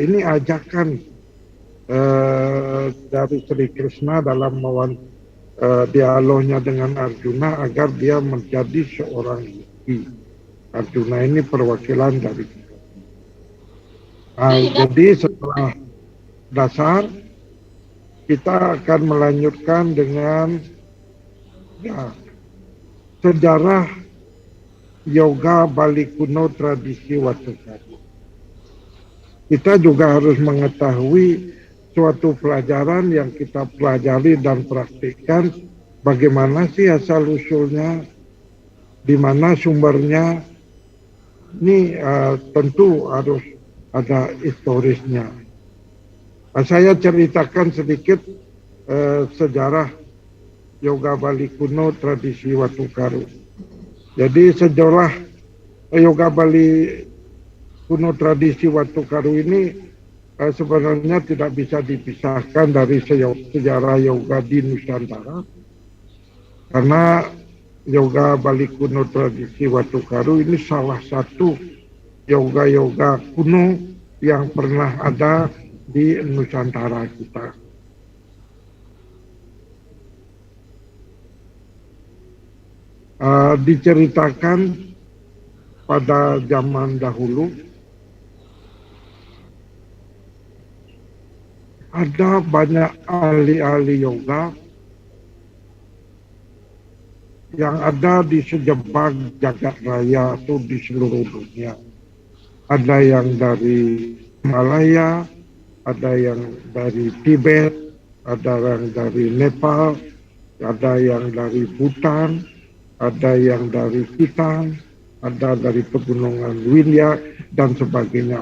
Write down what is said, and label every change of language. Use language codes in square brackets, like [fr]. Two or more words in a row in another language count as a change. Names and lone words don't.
[id] Ini ajakan dari Sri Krishna dalam dialognya dengan Arjuna agar dia menjadi seorang yogi. Arjuna ini perwakilan dari kita. Jadi setelah dasar, kita akan melanjutkan dengan sejarah yoga Bali kuno tradisi Watukaru. Kita juga harus mengetahui suatu pelajaran yang kita pelajari dan praktikkan, bagaimana sih asal-usulnya, di mana sumbernya. Ini tentu harus ada historisnya. Saya ceritakan sedikit sejarah yoga Bali kuno tradisi Watukaru. Jadi sejarah yoga Bali kuno tradisi Watukaru ini sebenarnya tidak bisa dipisahkan dari sejarah yoga di Nusantara. Karena yoga Bali kuno tradisi Watukaru ini salah satu yoga-yoga kuno yang pernah ada di Nusantara kita. Diceritakan pada zaman dahulu ada banyak ahli-ahli yoga yang ada di sejebak jagat raya atau di seluruh dunia. Ada yang dari Malaya, ada yang dari Tibet, ada yang dari Nepal, ada yang dari Bhutan, ada yang dari Kitang, ada dari pegunungan Windya, dan sebagainya.